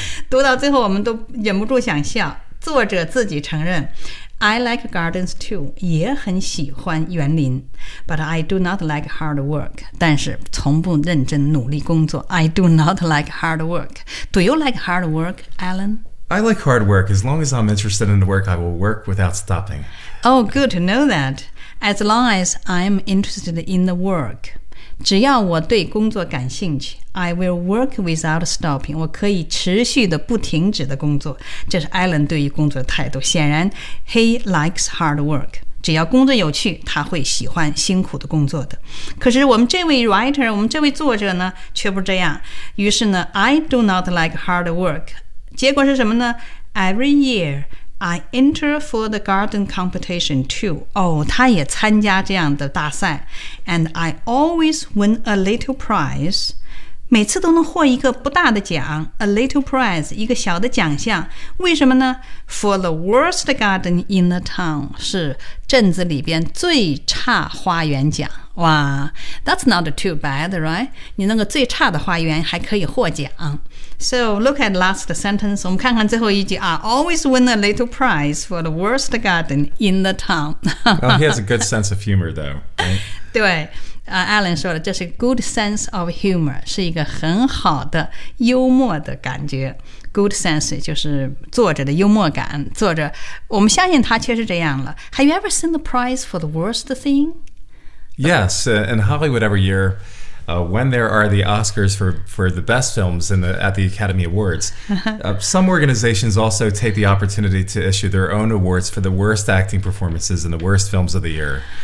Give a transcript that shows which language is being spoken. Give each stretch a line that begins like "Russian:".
Chinese: 读到最后我们都忍不住想笑。作者自己承认
English: I like gardens too,
Chinese: 也很喜欢园林。
English: But I do not like hard work.
Chinese: 但是从不认真努力工作。
English: I do not like hard work. Do you like hard work, Alan? I like hard work. As long as I'm interested in the work, I will work without stopping. Oh, good to know that. As long as I'm interested in the work,
Chinese: 只要我对工作感兴趣
English: I will work without stopping.
Chinese: 我可以持续的不停止的工作。这是 Alan 对于工作的态度。显然 ,
English: he likes hard work.
Chinese: 只要工作有趣他会喜欢辛苦的工作的。可是我们这位 writer, 我们这位作者呢却不这样。
English: 于是呢 ,I do not like hard work.
Chinese: 结果是什么呢
English: ?Every year, I enter for the garden competition too.
Chinese: 他也参加这样的大赛。
English: And I always win a little prize.
Chinese: 每次都能获一个不大的奖。 A little prize, 一个小的奖项。为什么呢?
English: For the worst garden in the town,
Chinese: 是镇子里边最差花园奖。
English: 哇 that's not too bad, right?
Chinese: 你那个最差的花园还可以获奖。
English: So, look at last sentence.
Chinese: 我们看看最后一句
English: I always win a little prize for the worst garden in the town. Well, he has a good sense of humor, though.、
Chinese: Right? 对、Alan 说了这是 good sense of humor, 是一个很好的幽默的感觉。 Good sense 就是作者的幽默感。作者，我们相信他确实这样了。
English: Have you ever seen the prize for the worst thing? Yes, in Hollywood every year,when there are the Oscars for the best films at the Academy Awards, some organizations also take the opportunity to issue their own awards for the worst acting performances and the worst films of the year.